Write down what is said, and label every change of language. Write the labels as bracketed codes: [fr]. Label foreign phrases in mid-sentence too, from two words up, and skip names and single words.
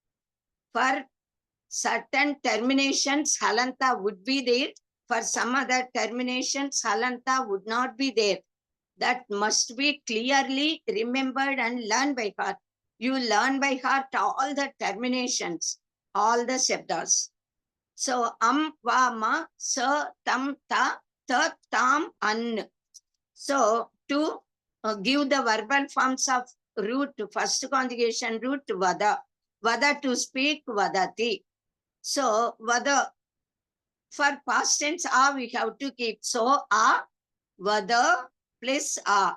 [en] For certain terminations, halanta would be there. For some other terminations, halanta would not be there. That must be clearly remembered and learned by heart. You learn by heart all the terminations, all the shabdas. [sa] So va, ma, sa, tam, ta, tam, an. [en] So to give the verbal forms of root, first conjugation root, vada. Vada to speak, vadati. So vada, for past tense, A we have to keep. So A, vada plus A.